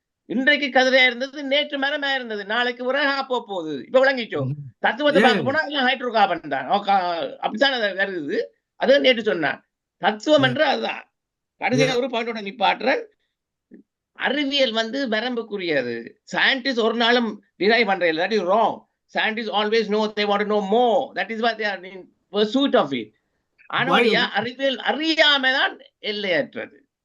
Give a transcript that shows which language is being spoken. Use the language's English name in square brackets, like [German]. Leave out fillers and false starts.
[Tamil] இன்றைக்கு கதிரையா இருந்தது, நேற்று மரமா இருந்தது, நாளைக்கு உரகா போகுது. இப்ப விளங்கிச்சோ? தத்துவத்தை பார்க்க போனா எல்லாம் ஹைட்ரோ கார்பன் தான், அப்படித்தான் வருது. அது நேற்று சொன்னான். தத்துவம் என்று அதுதான். கடைசியாக ஒரு பாயிண்டோட நிப்பாட்டுறேன். அறிவியல் வந்து வரம்புக்குரியது. சயின்டிஸ்ட் ஒரு நாளும் டினை பண்றது, that is wrong. [English] Scientists always know they want to know more. That is why they are in pursuit of it. [Tamil] ஆனால் அறிவியல் அறியாமைதான் எல்லையற்றது.